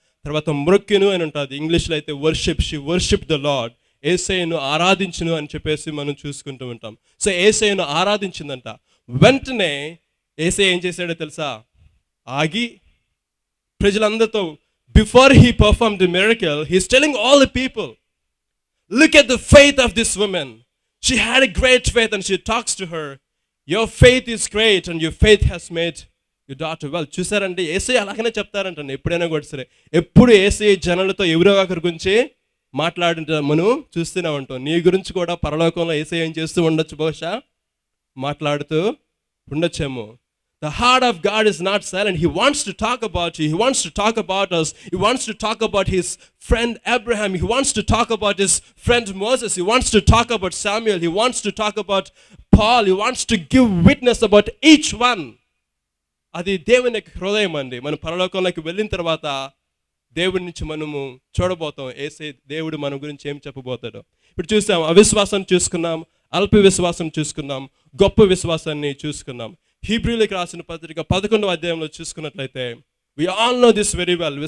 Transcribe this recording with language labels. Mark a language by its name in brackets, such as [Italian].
[Telugu] తర్వాత మొక్కెను అని ఉంటుంది, ఇంగ్లీష్లో అయితే worship, [English] she worship the lord, [Telugu] యేసయ్యను ఆరాధించును అని చెప్పేసి మనం చూసుకుంటూ ఉంటాం. సో యేసయ్యను ఆరాధించిందంట. వెంటనే యేసయ్య ఏం చేశాడో తెలుసా? ఆగి ప్రజలందరితో [English] Before he perform the miracle he's telling all the people, look at the faith of this woman. She had a great faith, and she talks to her, your faith is great and your faith has made your daughter well. [Telugu] చూసారంటే యేసయ్య అలాగనే చెప్తారంటండి ఎప్పుడైనా కూడా సరే. ఎప్పుడు యేసయ్య జనాలతో ఎవరో ఒకరి గురించి మాట్లాడుంటా మనం చూస్తూనే ఉంటాం. నీ గురించి కూడా పరలోకంలో యేసయ్య ఏం చేస్తూ ఉండొచ్చు, బహుశా మాట్లాడుతూ ఉండొచ్చేమో. [English] The heart of God is not silent. He wants to talk about you. He wants to talk about us. He wants to talk about his friend Abraham. He wants to talk about his friend Moses. He wants to talk about Samuel. He wants to talk about Paul. He wants to give witness about each one. [Telugu] అది దేవుని హృదయం అండి. మనం పరలోకంలోకి వెళ్ళిన తర్వాత దేవుడి నుంచి మనము చూడబోతాం దేవుడు మన గురించి ఏం చెప్పబోతాడో. ఇప్పుడు చూసాం, అవిశ్వాసం చూసుకున్నాం, అల్ప విశ్వాసం చూసుకున్నాం, గొప్ప విశ్వాసాన్ని చూసుకున్నాం. హీబ్రూలకు రాసిన పత్రిక 11వ అధ్యాయంలో చూసుకున్నట్లయితే [English] We all know this very well.